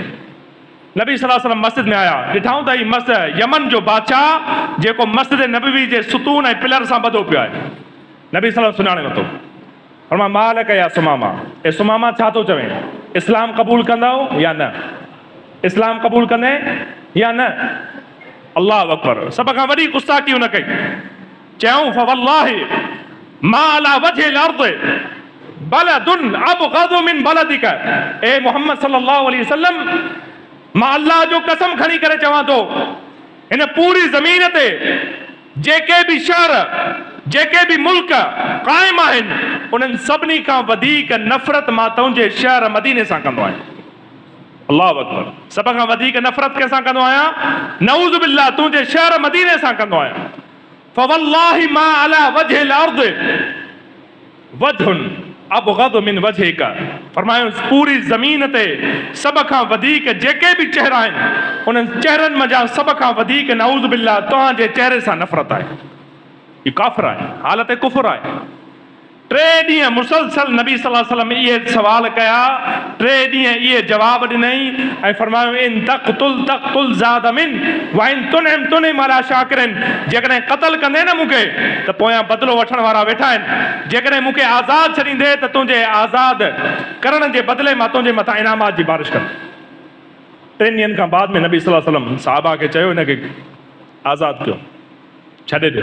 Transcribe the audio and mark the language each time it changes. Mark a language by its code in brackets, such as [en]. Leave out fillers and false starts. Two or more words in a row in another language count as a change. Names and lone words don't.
[sd] नबी [ar] صلى الله عليه وسلم [sd] मस्जिद में आया, ॾिठऊं त हीउ मस्जिद यमन जो बादशाह जेको मस्जिद नबवी जे सुतून ऐं पिलर सां ॿधो पियो आहे। नबी [ar] صلى الله عليه وسلم [sd] सुञाणे वरितो। फरमाया [ar] مالك يا ثمامة, [sd] ए सुमामा छा थो चवे? इस्लाम क़बूल कंदव या न? इस्लाम क़बूल कंदे या न? [ar] الله أكبر. [sd] सभ खां वॾी गुस्ताखी हुन कई। [ar] चयूं فوالله ما على وجه الأرض بلد أبغض من بلدك. ए محمد صلى الله عليه وسلم, [sd] मां अल्लाह जो कसम खणी करे चवां थो, हिन पूरी ज़मीन ते जेके बि शहर, जेके बि मुल्क क़ाइम आहिनि, उन्हनि सभिनी खां वधीक नफ़रत मां तुंहिंजे शहर मदीने सां कंदो आहियां। [ar] الله أكبر. [sd] सभ खां वधीक नफ़रत कंहिंसां कंदो आहियां? [ar] نعوذ بالله, [sd] तुंहिंजे शहर मदीने सां कंदो आहियां। [ar] فوالله ما على وجه الأرض وجه أبغض من وجهك. [sd] फरमायो पूरी ज़मीन ते सभ खां वधीक जेके बि चेहरा आहिनि, उन्हनि चेहरनि मंझां सभ खां वधीक [ar] نعوذ بالله [sd] तव्हांजे चेहरे सां नफ़रत आहे। इहो काफ़िर आहे, हालत कुफ़र आहे। 3 ॾींहं मुसलसल नबी [ar] صلى الله عليه وسلم [sd] इहे सवाल कया, 3 ॾींहं इहे जवाब ॾिनई ऐं फरमायो [ar] إن تقتل ذا دم وإن تنعم تنعم على شاكر. [sd] जेकॾहिं क़त्ल कंदे न मूंखे त पोयां बदिलो वठण वारा वेठा आहिनि। जेकॾहिं मूंखे आज़ाद छॾींदे त तुंहिंजे आज़ाद करण जे बदिले मां तुंहिंजे मथां इनामात जी बारिश कंदुमि। 3 ॾींहंनि खां बाद में नबी [ar] صلى الله عليه وسلم [sd] सहाबा खे चयो हिनखे आज़ादु कयो, छॾे ॾियो।